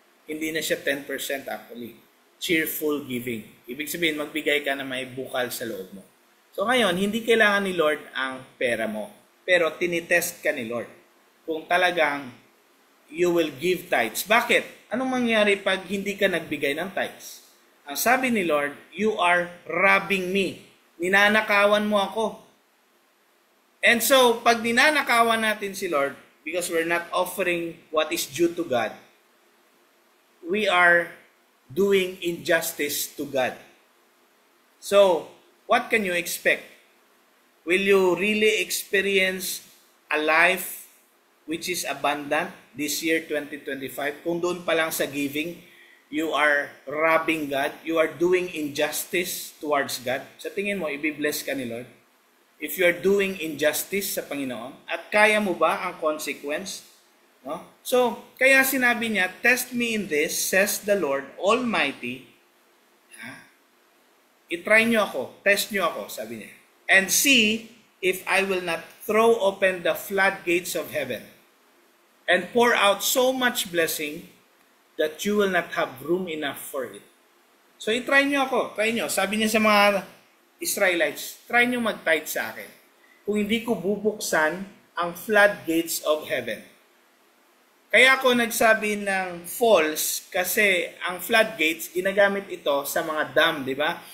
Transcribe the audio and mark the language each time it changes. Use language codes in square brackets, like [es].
[tl] Hindi na siya 10% actually. Cheerful giving. Ibig sabihin, magbigay ka na may bukal sa loob mo. So ngayon, hindi kailangan ni Lord ang pera mo. Pero tinitest ka ni Lord. Kung talagang [en] you will give tithes. [tl] Bakit? Anong mangyari pag hindi ka nagbigay ng tithes? Ang sabi ni Lord, [en] you are robbing me. [tl] Ninanakawan mo ako. [en] And so, [tl] pag ninanakawan natin si Lord, [en] because we're not offering what is due to God, we are doing injustice to God. So, what can you expect? Will you really experience a life which is abundant this year 2025? [tl] Kung doon pa lang sa giving, [en] you are robbing God, you are doing injustice towards God. [tl] Sa tingin mo, i-bless ka ni Lord? [en] If you are doing injustice [tl] sa Panginoon, at kaya mo ba ang consequence? No? [en] So, [tl] kaya sinabi niya, [en] test me in this, says the Lord Almighty. [tl] I-try nyo ako, test nyo ako, sabi niya. [en] And see if I will not throw open the floodgates of heaven and pour out so much blessing that you will not have room enough for it. [tl] So, i-try nyo ako, try nyo. Sabi niya sa mga Israelites, try nyo mag-tithe sa akin. Kung hindi ko bubuksan ang floodgates of heaven. Kaya ako nagsabi ng false kasi ang floodgates, ginagamit ito sa mga dam, di ba?